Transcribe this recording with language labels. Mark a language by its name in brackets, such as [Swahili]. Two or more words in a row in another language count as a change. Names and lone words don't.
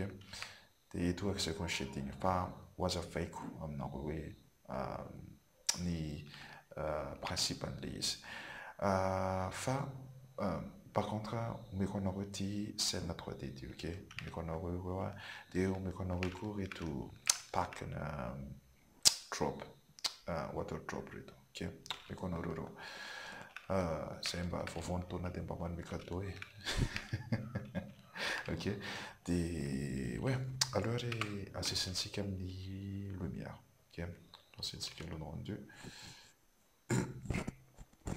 [Malagasy] De toaka izay koa ny shading fa ho azavaiko aminareo hoe ny principe an'le izy. Fa [French] par contre [Malagasy] omeko anareo ty scène 3D ty. Ok. Omeko anareo ireo de omeko anareo koa reto pack na [English] drop water drop [Malagasy] reto. Ok. Omeko anareo ireo. Zay mba vaovaon'ny taona de mba manome cadeau e. Ok. De ouais, aloha re asesintsika amin'ny lumière. Ok. Asesintsika le rendu. Ok.